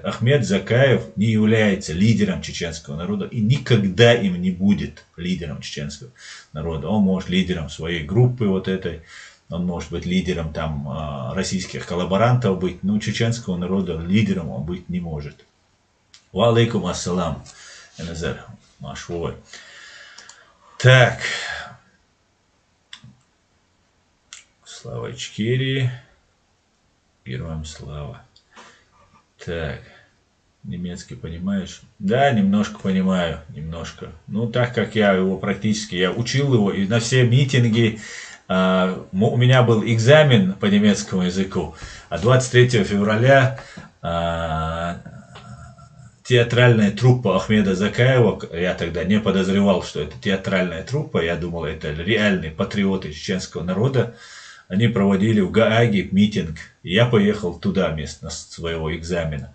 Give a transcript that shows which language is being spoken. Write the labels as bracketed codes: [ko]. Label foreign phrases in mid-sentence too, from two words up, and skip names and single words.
[ru] Ахмед Закаев не является лидером чеченского народа и никогда им не будет лидером чеченского народа. Он может лидером своей группы вот этой, он может быть лидером там российских коллаборантов быть, но чеченского народа лидером он быть не может. [ar] وعليكم السلام, Эназар, машвой. [ru] Так. Слава Ичкерии. Героям слава. Так. Немецкий понимаешь? Да, немножко понимаю, немножко. Ну, так как я его практически, я учил его, и на все митинги у меня был экзамен по немецкому языку, а 23 февраля театральная труппа Ахмеда Закаева, я тогда не подозревал, что это театральная труппа, я думал, это реальные патриоты чеченского народа, они проводили в Гааге митинг, и я поехал туда вместо своего экзамена.